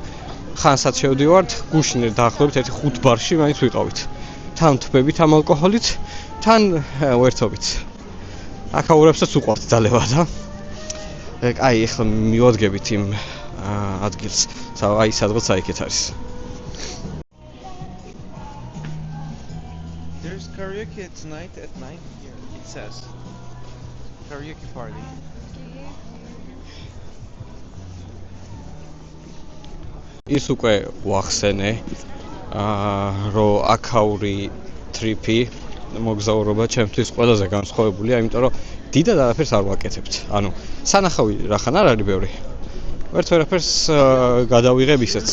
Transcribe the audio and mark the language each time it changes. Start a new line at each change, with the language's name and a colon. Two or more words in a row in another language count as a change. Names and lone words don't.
Georgian: ხანსაც შევდივართ, გუშინ დაახლოებით 5 ბარში მაინც ვიყავით. თან თბებით ამ ალკოჰოლით, თან ვერთობით. აკაურებსაც უყვართ ძალება და აი ახლა მივადგებით იმ ადგილს, აი სადღაც აიქეთ არის.
English: There's karaoke tonight at 9 here, it says. Karaoke party.
Georgian: ის უკვე ვახსენე, რომ აკაური ტრიპი მოგზაურობა ჩემთვის ყველაზე განსხვავებულია, იმიტომ რომ დიდად არაფერს არ ვაკეთებთ. ანუ სანახავი რახან არ არის ბევრი. ვერაფერს გადავიღებ ისეც.